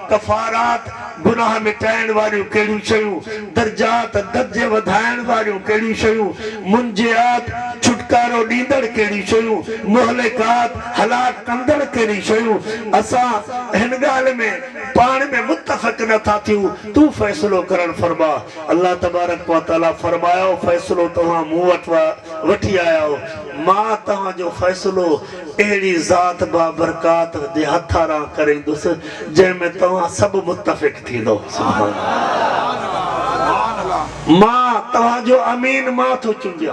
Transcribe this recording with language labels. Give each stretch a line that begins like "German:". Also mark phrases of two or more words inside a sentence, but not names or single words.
Sindhi: कफारात गुनाह मिटाइण वारियूं कहिड़ियूं शयूं, दर्जात दर्जे वधाइण वारियूं कहिड़ियूं शयूं, मुंजियात छुटकारो ॾींदड़ कहिड़ियूं शयूं, मुहलिकात हलाक कंदड़ कहिड़ियूं शयूं। असां हिन ॻाल्हि में पाण में मुतफ़िक़ नथा थियूं, तू फ़ैसिलो करण फरमा। अल्लाह तबारक व तआला फरमायो, फ़ैसिलो तव्हां मूं वटि वठी आया हो, मां तव्हांजो फ़ैसिलो अहिड़ी ज़ात बाबरकात जे हथारां करींदुसि जंहिंमें तव्हां सभु मुतफ़िक़ थींदो। मां तव्हांजो अमीन मां थो चूंडियां।